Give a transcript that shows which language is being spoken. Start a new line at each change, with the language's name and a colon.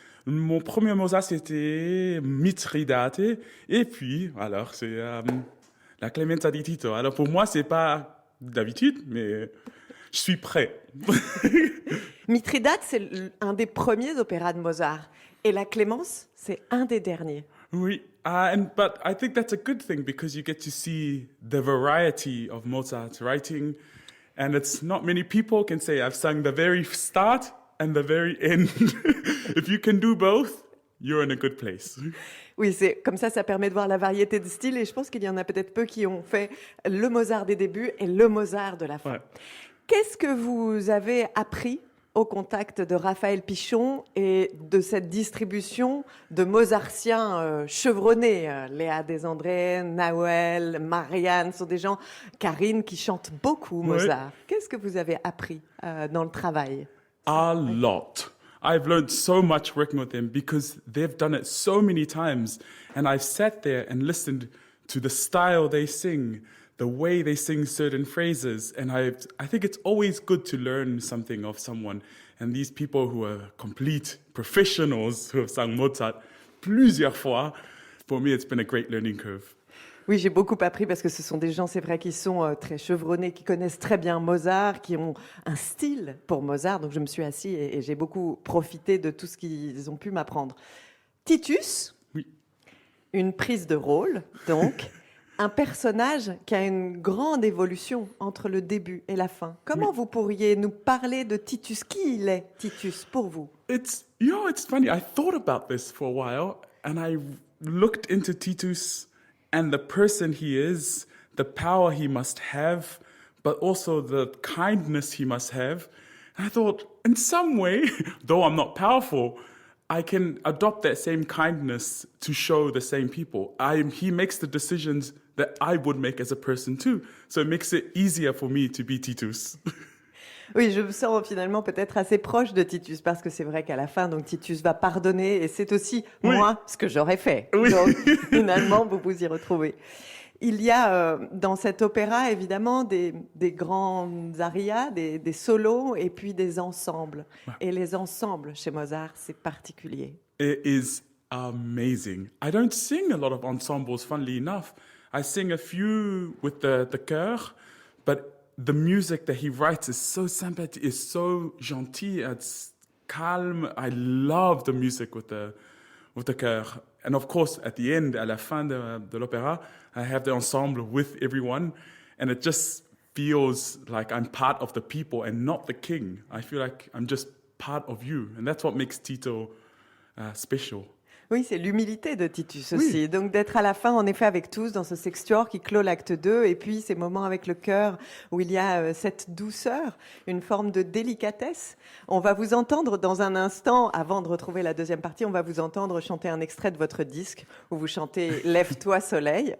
French: Mon premier Mozart, c'était Mithridate. Et puis, alors, c'est la Clemenza di Tito. Alors, pour moi, c'est pas d'habitude, mais je suis prêt. Mithridate, c'est un des premiers opéras de Mozart. Et la Clémence, c'est un des derniers.
English: Oui, but I think that's a good thing because you get to see the variety of Mozart's writing. And it's not many people can say, I've sung the very start and the very end. If you can do both, you're in a good place.
French: Oui, c'est comme ça permet de voir la variété de styles et je pense qu'il y en a peut-être peu qui ont fait le Mozart des débuts et le Mozart de la fin. Ouais. Qu'est-ce que vous avez appris au contact de Raphaël Pichon et de cette distribution de mozartiens chevronnés? Léa Desandré, Nawel, Marianne sont des gens, Karine, qui chantent beaucoup Mozart. Ouais. Qu'est-ce que vous avez appris dans le travail?
English: A lot. I've learned so much working with them because they've done it so many times. And I've sat there and listened to the style they sing, the way they sing certain phrases. And I think it's always good to learn something of someone. And these people who are complete professionals who have sung Mozart
French: plusieurs fois,
English: for me, it's been a great learning curve.
French: Oui, j'ai beaucoup appris parce que ce sont des gens, c'est vrai, qui sont très chevronnés, qui connaissent très bien Mozart, qui ont un style pour Mozart. Donc je me suis assis et j'ai beaucoup profité de tout ce qu'ils ont pu m'apprendre. Titus, Oui. une prise de rôle, donc, un personnage qui a une grande évolution entre le début et la fin. Comment vous pourriez nous parler de Titus? Qui il est, Titus, pour vous?
English: It's funny. I thought about this for a while and I looked into Titus and the person he is, the power he must have, but also the kindness he must have. And I thought, in some way, though I'm not powerful, I can adopt that same kindness to show the same people. He makes the decisions that I would make as a person too. So it makes it easier for me to be Titus.
French: Oui, je me sens finalement peut-être assez proche de Titus parce que c'est vrai qu'à la fin, donc Titus va pardonner et c'est aussi moi ce que j'aurais fait. Oui. Donc finalement, vous vous y retrouvez. Il y a dans cet opéra évidemment des grandes arias, des solos et puis des ensembles. Ouais. Et les ensembles chez Mozart, c'est particulier.
English: It is amazing. I don't sing a lot of ensembles, funnily enough. I sing a few with the chœur, but the music that he writes is so sympathetic, is so gentil, it's calm. I love the music with the chœur. And of course, at the end,
French: à la fin de l'opéra,
English: I have the ensemble with everyone, and it just feels like I'm part of the people and not the king. I feel like I'm just part of you, and that's what makes Tito special.
French: Oui, c'est l'humilité de Titus aussi. Donc d'être à la fin, en effet, avec tous, dans ce sextuor qui clôt l'acte 2, et puis ces moments avec le chœur où il y a cette douceur, une forme de délicatesse. On va vous entendre dans un instant, avant de retrouver la deuxième partie, on va vous entendre chanter un extrait de votre disque où vous chantez « Lève-toi soleil ».